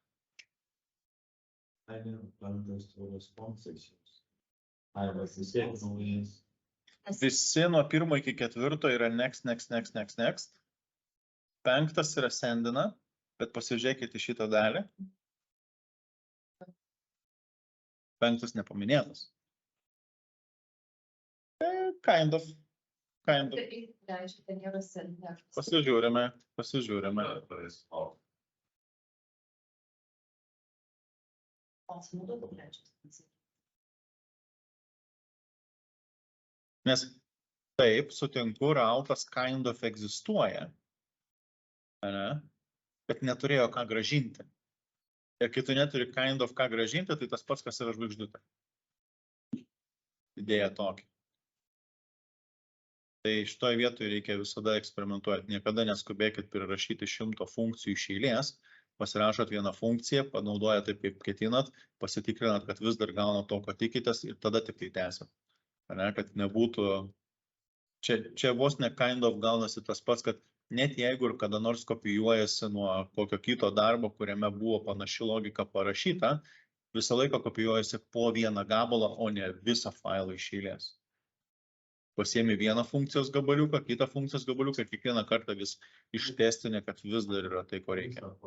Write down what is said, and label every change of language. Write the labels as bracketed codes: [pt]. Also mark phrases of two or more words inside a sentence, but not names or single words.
[lt] Visi nuo 1 iki 4 yra next. Penktas yra sendina, Bet pasižiūrėkite šitą dalį. 5 nepaminėtas. [en] Kind of. [lt] Pasižiūrime. Nes taip, sutinku, rautas [en] kind of [lt] egzistuoja, ne? Bet neturėjo ką grąžinti. Ir kai tu neturi [en] kind of [lt] ką grąžinti, tai tas pats, kas yra žvaigždutė. Idėja tokia. Tai šitoje vietoje reikia visada eksperimentuoti. Niekada neskubėkit prirašyti 100 funkcijų iš eilės, pasirašot vieną funkciją, panaudojat taip, kaip ketinat, pasitikrinat, kad vis dar gaunat to, ko tikitės ir tada tik tai tęsiat. Kad nebūtų... Čia vos ne [en] kind of [lt] gaunasi tas pats, kad net jeigu ir kada nors kopijuojasi nuo kokio kito darbo, kuriame buvo panaši logika parašyta, visą laiką kopijuojasi po vieną gabalą, o ne visą failą iš eilės. Pasiemi vieną funkcijos gabaliuką, kitą funkcijos gabaliuką ir kiekvieną kartą vis ištestinė, kad vis dar yra tai, ko reikia.